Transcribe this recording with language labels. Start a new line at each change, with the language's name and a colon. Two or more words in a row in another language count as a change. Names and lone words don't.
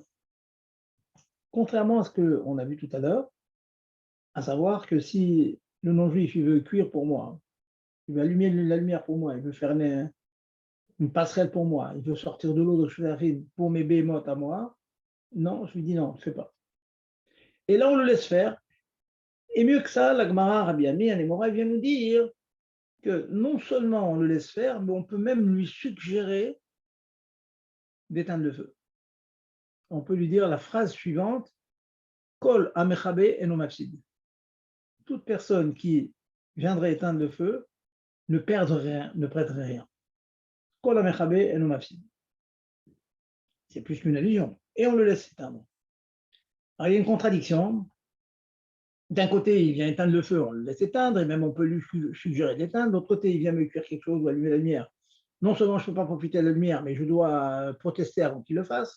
French: Contrairement à ce qu'on a vu tout à l'heure, à savoir que si le non-juif il veut cuire pour moi, il veut allumer la lumière pour moi, il veut faire une passerelle pour moi, il veut sortir de l'eau de Shvedarim pour mes bémotes à moi, non, je lui dis non, ne fais pas. Et là, on le laisse faire. Et mieux que ça, la Gemara, Rabbi Ami, Anemora, vient nous dire que non seulement on le laisse faire, mais on peut même lui suggérer d'éteindre le feu. On peut lui dire la phrase suivante,
Hebrew: כל המכבה אינו מפסיד.
French: Toute personne qui viendrait éteindre le feu ne perdrait rien, ne prêterait rien.
Hebrew: כל המכבה אינו מפסיד.
French: C'est plus qu'une allusion. Et on le laisse éteindre. Alors, il y a une contradiction. D'un côté, il vient éteindre le feu, on le laisse éteindre, et même on peut lui suggérer d'éteindre. D'autre côté, il vient me cuire quelque chose ou allumer la lumière. Non seulement je ne peux pas profiter de la lumière, mais je dois protester avant qu'il le fasse.